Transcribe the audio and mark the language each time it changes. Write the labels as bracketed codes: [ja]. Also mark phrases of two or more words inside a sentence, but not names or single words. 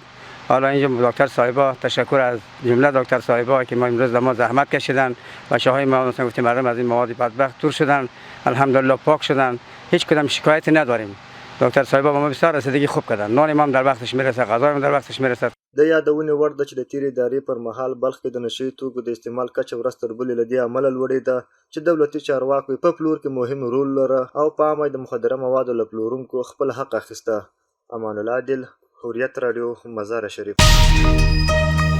[fa] حالا اینجا دکتر صاحبا، تشکر از جمله دکتر صاحبا که ما امروز ما زحمت کشیدن و شاهای ما مثلا گفتیم مردم از این مواد بدبخت دور شدن، الحمدلله پاک شدن، هیچ کدام شکایتی نداریم. دکتر صاحبا با ما بسیار رسیدگی خوب کردن، نان ما در وقتش میرسه، غذا هم در وقتش میرسه. [ps] د یادونې وړ ده چې د تیرې ادارې پر مهال بلخ کې د نشه یي توکو د استعمال کچه ورځ تر بلې له دې امله لوړېده چې دولتي چارواکو په پلور کې مهم رول لره او په عامه د مخدره موادو له پلورونکو خپل حق اخیسته. امان الله عادل، حریت راډیو، مزار شریف.